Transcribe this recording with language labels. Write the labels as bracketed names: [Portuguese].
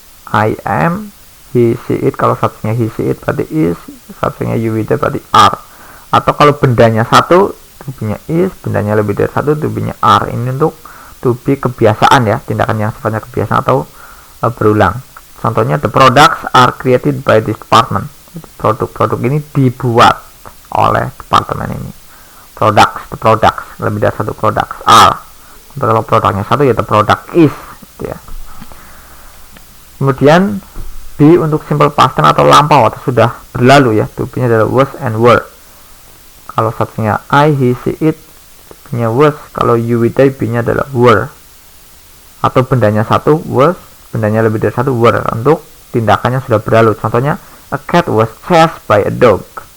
[Indonesian] I am, he, she, it. Kalau subjeknya he, she, it berarti is, subjeknya you, we, they berarti are. Atau kalau bendanya satu, to be nya is, bendanya lebih dari satu, to be nya are. Ini untuk to be kebiasaan ya, tindakan yang sifatnya kebiasaan atau berulang. Contohnya, [English] the products are created by this department. [Indonesian] Produk-produk ini dibuat oleh departemen ini. The products, lebih dari satu products, are. Kalau produknya satu ya the product is gitu ya. Kemudian be untuk simple past tense atau lampau atau sudah berlalu ya, to be nya adalah was and were. Kalau subjeknya I, he, she, it, be nya was. Kalau you, we, they, be nya adalah were. Atau bendanya satu was, bendanya lebih dari satu were, untuk tindakannya sudah berlalu. Contohnya, [English] a cat was chased by a dog.